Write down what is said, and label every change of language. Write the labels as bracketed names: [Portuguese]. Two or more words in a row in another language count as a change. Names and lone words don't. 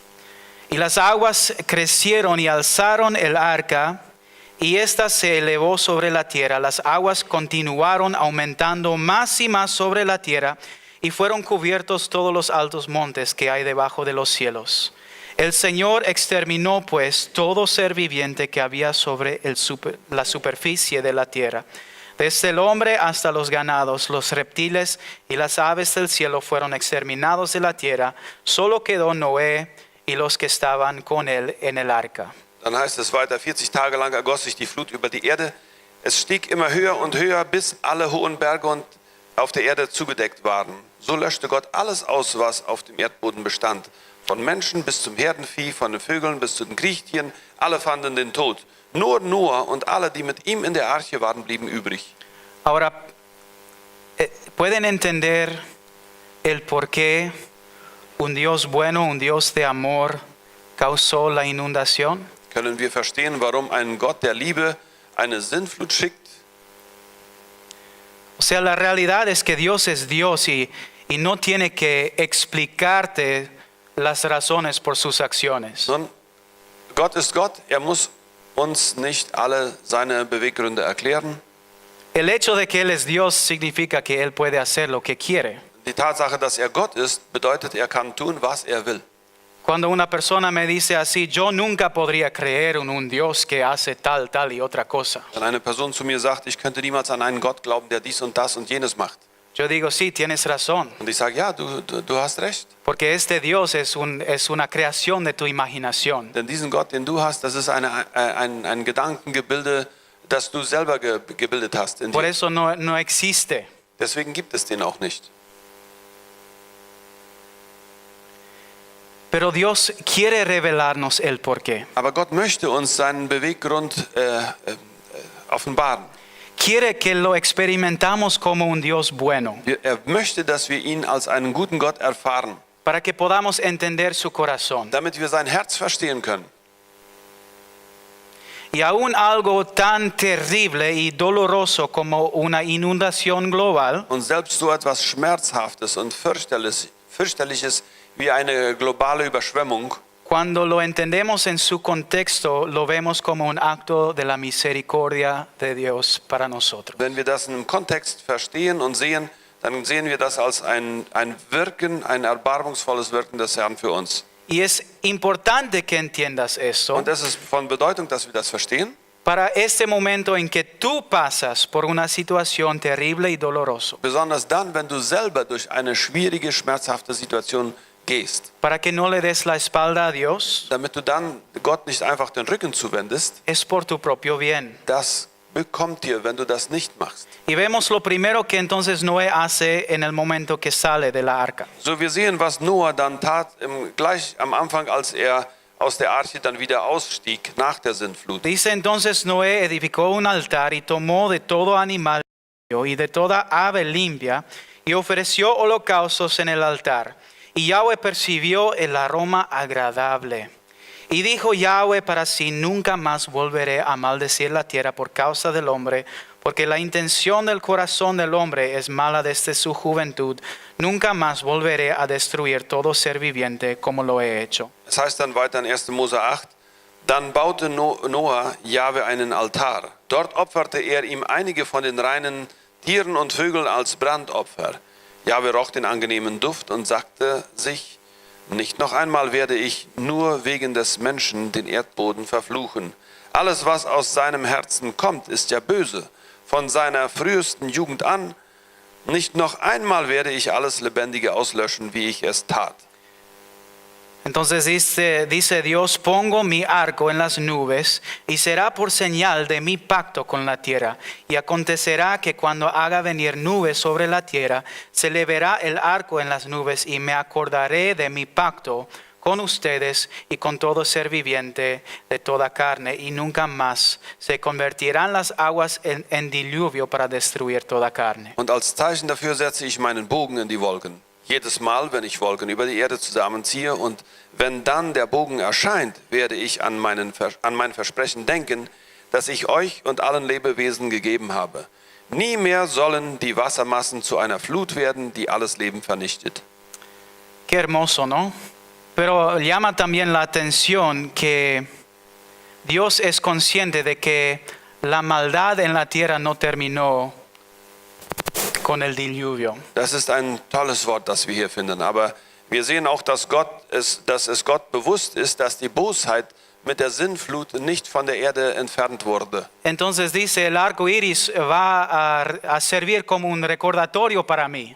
[Spanish] Y las aguas crecieron y alzaron el arca, y ésta se elevó sobre la tierra. Las aguas continuaron aumentando más y más sobre la tierra, y fueron cubiertos todos los altos montes que hay debajo de los cielos. El Señor exterminó pues todo ser viviente que había sobre la superficie de la tierra. Desde el hombre hasta los ganados, los reptiles y las aves del cielo fueron exterminados de la tierra. Solo quedó Noé y los que estaban con él en el arca. [German] Dann heißt es weiter, 40 Tage lang ergoss sich die Flut über die Erde. Es stieg immer höher und höher, bis alle hohen Berge auf der Erde zugedeckt waren. So löschte Gott alles aus, was auf dem Erdboden bestand. Von Menschen bis zum Herdenvieh, von den Vögeln bis zu den Kriechtieren, alle fanden den Tod. Nur Noah und alle, die mit ihm in der Arche waren, blieben übrig. [Spanish] Ahora, ¿pueden entender el por qué un Dios bueno, un Dios de amor, causó la inundación? [German] Können wir verstehen, warum ein Gott der Liebe eine Sintflut schickt? [Spanish] O sea, la realidad es que Dios es Dios y no tiene que explicarte las razones por sus acciones. [German] Sondern Gott ist Gott, er muss uns nicht alle seine Beweggründe erklären. [Spanish] El hecho de que Él es Dios significa que Él puede hacer lo que quiere. [German] Die Tatsache, dass er Gott ist, bedeutet, er kann tun, was er will. [Spanish] Cuando una persona me dice así, yo nunca podría creer en un Dios que hace tal, tal y otra cosa. [German] Wenn eine Person zu mir sagt, ich könnte niemals an einen Gott glauben, der dies und das und jenes macht. [Spanish] Yo digo, sí, tienes razón, [German] Und ich sage, ja, du hast recht. [Spanish] porque este Dios es una creación de tu imaginación. [German] Denn diesen Gott, den du hast, das ist ein Gedankengebilde, das du selber gebildet hast. In [Spanish] Por [German] dir. [Spanish] eso no existe. [German] Deswegen gibt es den auch nicht. [Spanish] Pero Dios quiere revelarnos el porqué. [German] Aber Gott möchte uns seinen Beweggrund offenbaren. [Spanish] Quiere que lo experimentamos como un Dios bueno, [German] Er möchte, dass wir ihn als einen guten Gott erfahren, [Spanish] para que podamos entender su corazón. [German] damit wir sein Herz verstehen können. [Spanish] Y aún algo tan terrible y doloroso como una inundación global [German] Und selbst so etwas Schmerzhaftes und Fürchterliches wie eine globale Überschwemmung, [Spanish] cuando lo entendemos en su contexto, lo vemos como un acto de la misericordia de Dios para nosotros. [German] wenn wir das im Kontext verstehen und sehen, dann sehen wir das als ein Wirken, ein erbarmungsvolles Wirken des Herrn für uns. [Spanish] Y es importante que entiendas eso [German] Und es ist von Bedeutung, dass wir das verstehen, [Spanish] para este momento en que tú pasas por una situación terrible y dolorosa, [German] besonders dann, wenn du selber durch eine schwierige, schmerzhafte Situation gehst, [Spanish] para que no le des la espalda a Dios, [German] damit du dann Gott nicht einfach den Rücken zuwendest. [Spanish] es por tu propio bien. [German] Das bekommt dir, wenn du das nicht machst. [Spanish] Y vemos lo primero que entonces Noé hace en el momento que sale de la arca. [German] So, wir sehen, was Noah dann tat, gleich am Anfang, als er aus der Arche dann wieder ausstieg, nach der Sintflut. [Spanish] Dice entonces Noé edificó un altar y tomó de todo animal y de toda ave limpia y ofreció holocaustos en el altar. Y Yahweh percibió el aroma agradable. Y dijo Yahweh para sí, nunca más volveré a maldecir la tierra por causa del hombre, porque la intención del corazón del hombre es mala desde su juventud. Nunca más volveré a destruir todo ser viviente como lo he hecho. [German] Es heißt dann weiter in 1. Mose 8, dann baute Noah Jahwe einen Altar. Dort opferte er ihm einige von den reinen Tieren und Vögeln als Brandopfer. Jahwe roch den angenehmen Duft und sagte sich, nicht noch einmal werde ich nur wegen des Menschen den Erdboden verfluchen. Alles, was aus seinem Herzen kommt, ist ja böse. Von seiner frühesten Jugend an, nicht noch einmal werde ich alles Lebendige auslöschen, wie ich es tat. [Spanish] Entonces dice Dios, pongo mi arco en las nubes y será por señal de mi pacto con la tierra. Y acontecerá que cuando haga venir nubes sobre la tierra, se le verá el arco en las nubes y me acordaré de mi pacto con ustedes y con todo ser viviente de toda carne. Y nunca más se convertirán las aguas en diluvio para destruir toda carne. [German] Und als Zeichen dafür setze ich meinen Bogen in die Wolken. Jedes Mal, wenn ich Wolken über die Erde zusammenziehe und wenn dann der Bogen erscheint, werde ich an mein Versprechen denken, das ich euch und allen Lebewesen gegeben habe. Nie mehr sollen die Wassermassen zu einer Flut werden, die alles Leben vernichtet. [Spanish] Qué hermoso, ¿no? Pero llama también la atención que Dios es consciente de que la maldad en la tierra no terminó con el diluvio. [German] Das ist ein tolles Wort, das wir hier finden. Aber wir sehen auch, dass es Gott bewusst ist, dass die Bosheit mit der Sintflut nicht von der Erde entfernt wurde. [Spanish] Entonces dice, el arco iris va a servir como un recordatorio para mí.